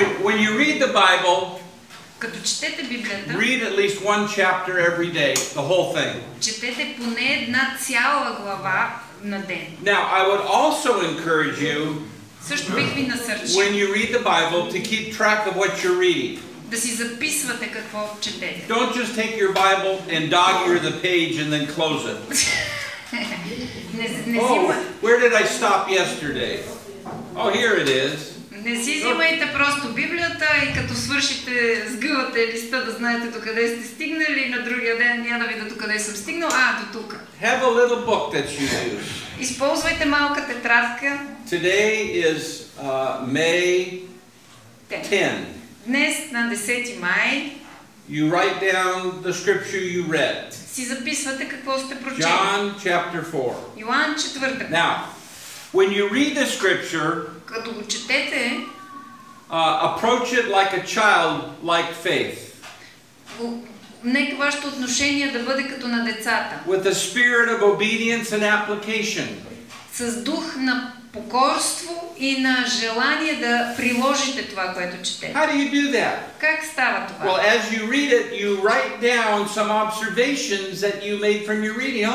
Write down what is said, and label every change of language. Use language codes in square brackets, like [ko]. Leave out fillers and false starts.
[en] When you read the Bible, [bg] Като четете Библията, [en] read at least one chapter every day, the whole thing. [bg] четете поне една цяла глава на ден. [en] Now, I would also encourage you, [bg] Също бих ви насърчил [en] when you read the Bible, to keep track of what you're reading. [bg] да си записвате какво четете. [en] Don't just take your Bible and dog-ear the page and then close it. Oh, where did I stop yesterday? Oh, here it is. [bg] Не си взимайте просто Библията и като свършите, сгъвате листа да знаете докъде сте стигнали, на другия ден няма да видя докъде съм стигнал, до тук. [en] Have a little book that you use. [bg] Използвайте малка тетрадка. [en] Today is May 10. [bg] Днес на 10 май [en] You write down the scripture you read. [bg] Си записвате какво сте прочели. [en] John chapter 4. [bg] Йоан 4. [en] Now, when you read the scripture, [bg] Като го четете, [en] approach it like a child, like faith. [bg] Нека вашето отношение да бъде като на децата. [en] With a spirit of obedience and application. [bg] С дух на покорство и на желание да приложите това, което четете. [en] How do you do that? [bg] Как става това? [en] Well, as you read it, you write down some observations that you made from your reading.